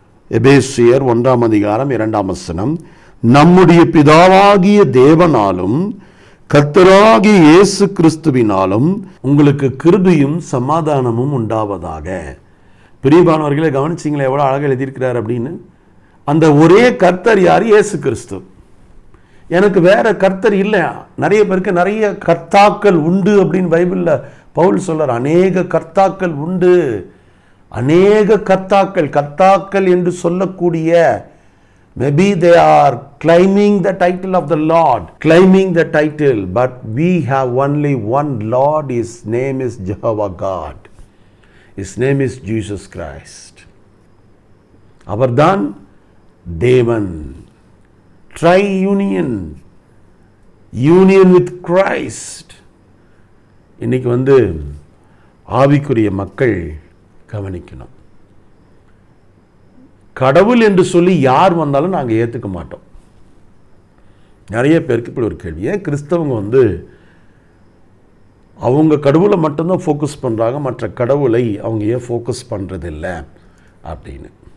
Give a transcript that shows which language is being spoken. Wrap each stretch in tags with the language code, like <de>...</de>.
<ta>எபேசியர் 1ஆம் அதிகாரம் 2ஆம் வசனம், நம்முடைய பிதாவாகிய தேவனாலும் கர்த்தராகிய இயேசு கிறிஸ்துவினாலும் உங்களுக்கு கிருபையும் சமாதானமும் உண்டாவதாக. பிரியமானவர்களை கவனிச்சிங்களே எவ்வளோ அழகாக எழுதியிருக்கிறார் அப்படின்னு. அந்த ஒரே கர்த்தர் யார்? இயேசு கிறிஸ்து. எனக்கு வேற கர்த்தர் இல்லை. நிறைய பேருக்கு நிறைய கர்த்தாக்கள் உண்டு அப்படின்னு பைபிளில் பவுல் சொல்றார். அநேக கர்த்தாக்கள் உண்டு, அநேக கர்த்தாக்கள் என்று சொல்லக்கூடிய,</ta> <en>maybe they are claiming the title of the Lord, claiming the title, but we have only one Lord. His name is Jehovah God. His name is Jesus Christ.</en> <ta>அவர்தான் தேவன்.</ta> <en>Triunion, union with Christ.</en> <ta>இன்னைக்கு ஆவிக்குரிய மக்கள் கவனிக்கணும். கடவுள் என்று சொல்லி யார் வந்தாலும் நாங்கள் ஏற்றுக்க மாட்டோம். நிறைய பேருக்கு இப்படி ஒரு கேள்வி, ஏன் கிறிஸ்தவங்க அவங்க கடவுளை மட்டும்தான் ஃபோக்கஸ் பண்ணுறாங்க, மற்ற கடவுளை அவங்க ஏன் ஃபோக்கஸ் பண்ணுறதில்லை அப்படின்னு.</ta>